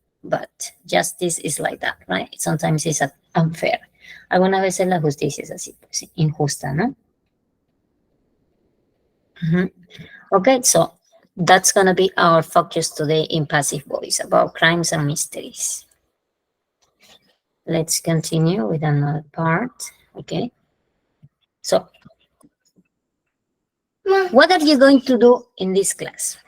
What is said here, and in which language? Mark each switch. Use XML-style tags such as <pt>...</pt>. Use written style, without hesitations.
<en>But justice is like that, right? Sometimes it's unfair.</en> <es>Algunas veces la justicia es así, pues, injusta, ¿no?</es> <en>Okay, so that's gonna be our focus today in passive voice about crimes and mysteries. Let's continue with another part, okay? So, what are you going to do in this class?</en>